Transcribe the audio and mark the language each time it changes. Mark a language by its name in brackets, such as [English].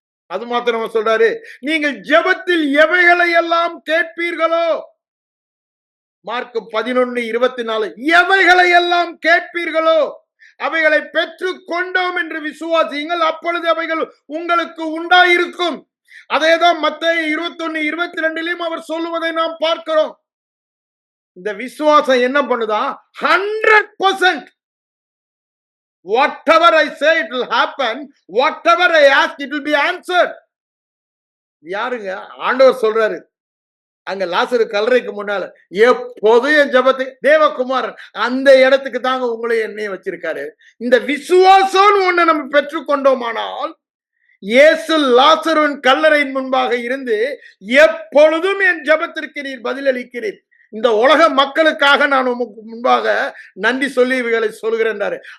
[Tamil] அது மாத்திரமா சொல்றாரு, நீங்கள் ஜெபத்தில் எவைகளை எல்லாம் கேட்பீர்களோ, மார்க் 11:24, எவைகளை எல்லாம் கேட்பீர்களோ அவைகளை பெற்றுக் கொண்டோம் என்று விசுவாசியுங்கள், அப்பொழுது அவைகள் உங்களுக்கு உண்டாயிருக்கும். அதேதான் மத்தேயு 21:22 அவர் சொல்லுவதை நாம் பார்க்கிறோம். இந்த விசுவாசம் என்ன பண்ணுதா? [English] 100% whatever I say it will happen, whatever I ask it will be answered. [Tamil] யாருங்க? ஆண்டவர் சொல்றாரு. அங்க லாசரு கல்லறைக்கு முன்னால, எப்போதும் என் ஜெபத்தை தேவகுமாரன் அந்த இடத்துக்கு தாங்க உங்களை என்னைய வச்சிருக்காரு. இந்த விசுவாசம் ஒண்ணு நம்ம பெற்றுக்கொண்டோமானால், இயேசு லாசருவின் கல்லறையின் முன்பாக இருந்து எப்பொழுதும் என் ஜெபத்திற்கு நீர் பதிலளிக்கிறீர், இந்த உலக மக்களுக்காக நான் உமக்கு முன்பாக நன்றி சொல்லி இவைகளை சொல்கிறேன்.